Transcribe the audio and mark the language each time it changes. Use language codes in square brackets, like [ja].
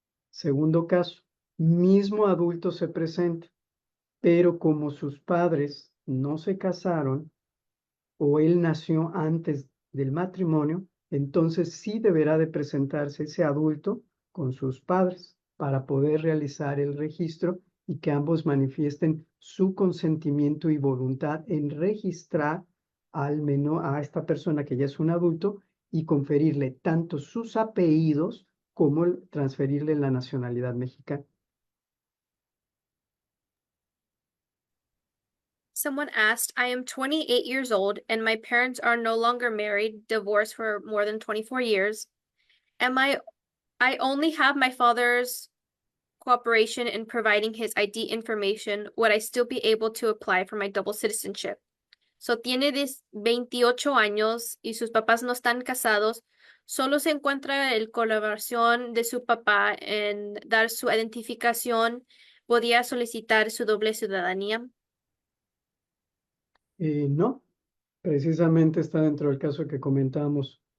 [es] Segundo caso, mismo adulto se presenta, pero como sus padres no se casaron o él nació antes del matrimonio, entonces sí deberá de presentarse ese adulto con sus padres para poder realizar el registro y que ambos manifiesten su consentimiento y voluntad en registrar al menor, a esta persona que ya es un adulto y conferirle tanto sus apellidos como transferirle la nacionalidad mexicana. [en] Someone asked, I am 28 years old and my parents are no longer married, divorced for more than 24 years. I only have my father's cooperation in providing his ID information, would I still be able to apply for my double citizenship? [es] So tiene 28 años y sus papás no están casados. Solo se encuentra el colaboración de su papá en dar su identificación. ¿Podría solicitar su doble ciudadanía? No, precisamente está dentro del caso que comentamos.